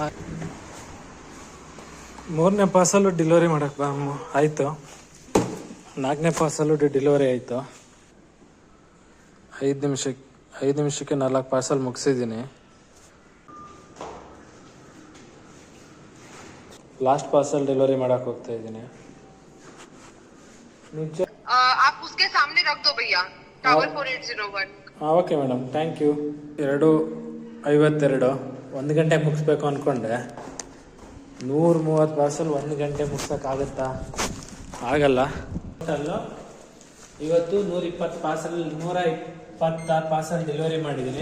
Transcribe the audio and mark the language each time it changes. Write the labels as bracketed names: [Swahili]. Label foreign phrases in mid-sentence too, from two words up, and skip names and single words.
[Kannada] 3ನೇ ಪಾರ್ಸಲ್ಲು ಡೆಲಿವರಿ ಮಾಡೋಕ್ಕೆ ಆಯಿತು. 4ನೇ ಪಾರ್ಸಲ್ಲು ಡೆಲಿವರಿ ಆಯಿತು. 5 ನಿಮಿಷಕ್ಕೆ 4 ಪಾರ್ಸಲ್ ಮುಗಿಸಿದ್ದೀನಿ. ಲಾಸ್ಟ್ ಪಾರ್ಸಲ್ ಡೆಲಿವರಿ ಮಾಡೋಕ್ಕೆ ಹೋಗ್ತಾ ಇದ್ದೀನಿ. [Hindi] आप उसके सामने रख दो भैया, टावर 4801. [English] Okay madam, thank you. 2:52. [Kannada] 1 ಗಂಟೆಗೆ ಮುಗಿಸ್ಬೇಕು ಅಂದ್ಕೊಂಡೆ. 130 ಪಾರ್ಸಲ್ 1 ಗಂಟೆ ಮುಗ್ಸೋಕ್ಕಾಗುತ್ತಾ? ಆಗಲ್ಲ. ಟೋಟಲ್ಲು ಇವತ್ತು 126 ಪಾರ್ಸಲ್ ಡೆಲಿವರಿ ಮಾಡಿದ್ದೀನಿ.